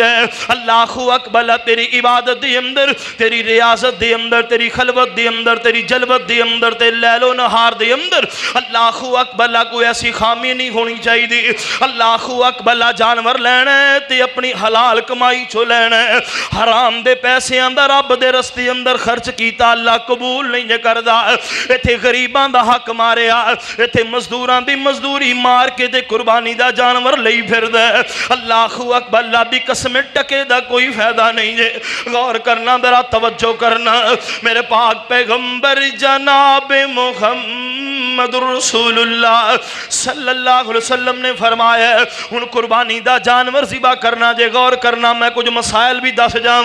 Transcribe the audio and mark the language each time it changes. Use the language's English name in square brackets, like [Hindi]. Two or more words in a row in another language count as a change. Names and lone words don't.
[Punjabi] اللہ اکبر تیری عبادت دے اندر، تیری ریاضت دے اندر، تیری خلوت دے اندر، تیری جلوت دے اندر، تے لیل و نہار دے اندر اللہ اکبر کوئی ایسی خامی نہیں ہونی چاہیے۔ اللہ اکبر جانور لینا ہے تے اپنی حلال کمائی چو لینا ہے، حرام دے پیسے اندر رب دے رستے اندر خرچ کیتا اللہ قبول نہیں کردا۔ ایتھے غریباں دا حق ماریا، ایتھے مزدوراں دی مزدوری مار کے تے قربانی دا جانور لئی پھردا ہے۔ اللہ اکبر اللہ دی قسم ٹکے دا کوئی فائدہ نہیں ہے۔ غور کرنا ذرا توجہ کرنا، میرے پاک پیغمبر جناب محمد رسول اللہ صلی اللہ علیہ وسلم نے فرمایا ان قربانی دا جانور ذبح کرنا جے، غور کرنا میں کچھ مسائل بھی دس جاواں۔